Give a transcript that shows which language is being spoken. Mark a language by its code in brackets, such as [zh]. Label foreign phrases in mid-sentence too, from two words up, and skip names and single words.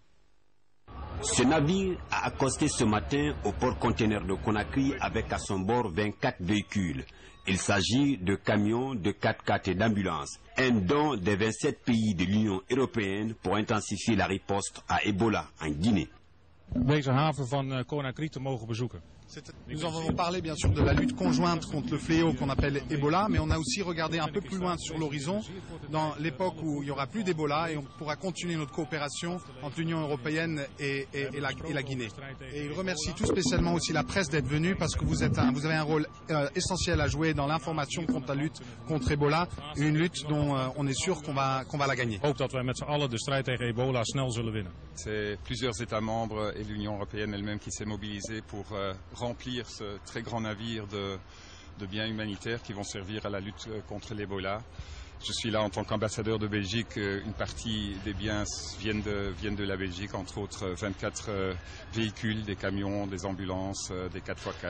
[fr] Ce navire a accosté ce matin au port-conteneur de Conakry avec à son bord 24 véhicules. Il s'agit de camions, de 4x4 et d'ambulances. Un don des 27 pays de l'Union européenne pour intensifier la riposte à Ebola en Guinée. [nl] Deze haven van Conakry te mogen bezoeken. [fr] Nous avons parlé bien sûr de la lutte conjointe contre le fléau qu'on appelle Ebola, mais on a aussi regardé un peu plus loin sur l'horizon, dans l'époque où il n'y aura plus d'Ebola, et on pourra continuer notre coopération entre l'Union européenne et la Guinée. Et il remercie tout spécialement aussi la presse d'être venue, parce que vous avez un rôle essentiel à jouer dans l'information contre la lutte contre Ebola, une lutte dont on est sûr qu'on va la gagner. [nl] Ik hoop dat wij met z'n allen de strijd tegen Ebola snel zullen winnen. [fr] C'est plusieurs États membres et l'Union européenne elle-même qui s'est mobilisée pour remplir ce très grand navire de biens humanitaires qui vont servir à la lutte contre l'Ebola. Je suis là en tant qu'ambassadeur de Belgique. Une partie des biens viennent de la Belgique, entre autres 24 véhicules, des camions, des ambulances, des 4x4.